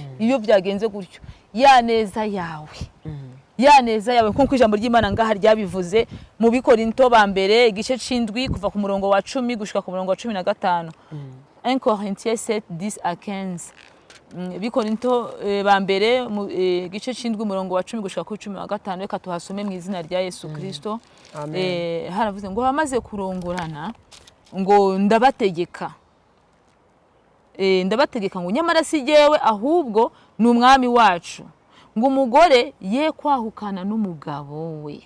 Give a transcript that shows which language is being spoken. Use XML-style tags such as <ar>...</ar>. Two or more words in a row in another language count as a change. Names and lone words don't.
<rn>Iyo byagenze gutyo ya neza yawe nkuko ijambo ry'Imana ngaha ryabivuze mu Bikorinto ba mbere igice c'indwi kuva ku murongo wa 10 gushika ku murongo wa 15.</rn> <fr>1 Corinthiens 7:10 à 15.</fr> <rn>Bikorinto ba mbere igice c'indwi umurongo wa 10 gushika ku 15. Reka tuhasome mu izina rya Yesu Kristo. Haravuze ngo bamaze kurongorana ngo ndabategeka ngo nyamara si jewe ahubwo ni umwami wacu, ngo umugore ye kwahukana n'umugabo we.</rn>